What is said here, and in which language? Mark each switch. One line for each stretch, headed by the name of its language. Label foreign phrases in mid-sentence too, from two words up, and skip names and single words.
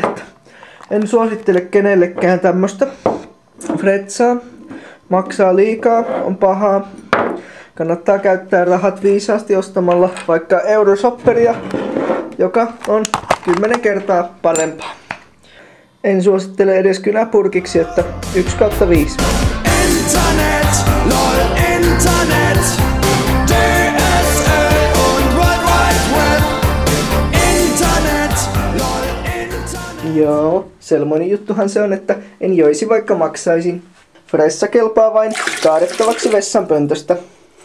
Finnish: Että en suosittele kenellekään tämmöstä Fretsaa. Maksaa liikaa, on pahaa. Kannattaa käyttää rahat viisaasti ostamalla vaikka Euroshopperia, joka on 10 kertaa parempaa. En suosittele edes kynäpurkiksi, että 1/5.
German: Internet, lol, Internet, DSL und World Wide Web. Internet, lol, Internet.
Finnish: Joo, selmoinen juttuhan se on, että en joisi vaikka maksaisin. Fressa kelpaa vain kaadettavaksi vessanpöntöstä.